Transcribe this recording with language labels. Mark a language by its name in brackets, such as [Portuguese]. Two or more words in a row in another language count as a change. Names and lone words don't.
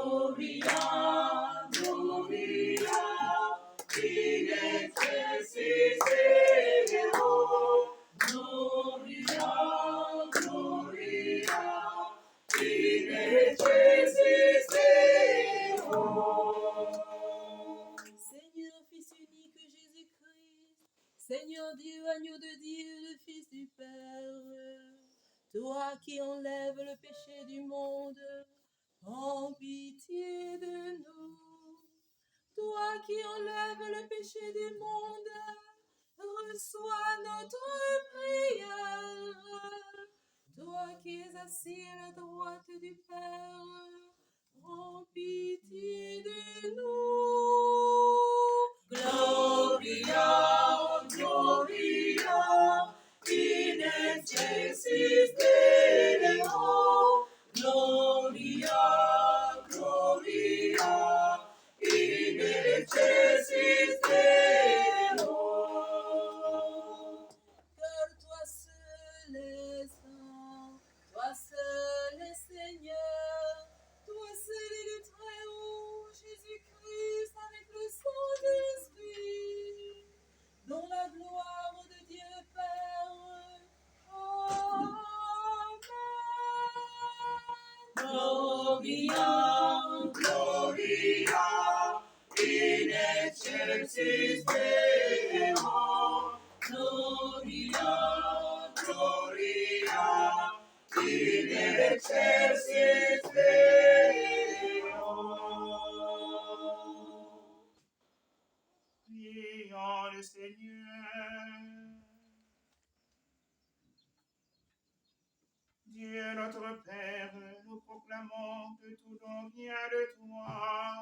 [Latin] Gloria, Gloria, in excelsis Deo. Gloria, Gloria, in excelsis Deo. [French] Seigneur, Fils unique Jésus-Christ, Seigneur Dieu, agneau de Dieu, le Fils du Père, toi qui enlèves le péché du monde, en pitié de nous. Toi qui enlèves le péché du monde, reçois notre prière. Toi qui es assis à la droite du Père, en pitié de nous. [Latin] Gloria, Gloria, in excelsis Deo. Gloria, Gloria, in excelsis Deo. [French] Car toi seul est saint, toi seul est Seigneur, toi seul est le Très-Haut, Jésus-Christ avec le Saint-Esprit, dans la gloire de Dieu le Père. Amen. [Latin] Gloria, Gloria, in excelsis Deo. Gloria, Gloria, in excelsis Deo. [French] Prions le Seigneur. Dieu notre Père, nous proclamons que tout don vient de toi.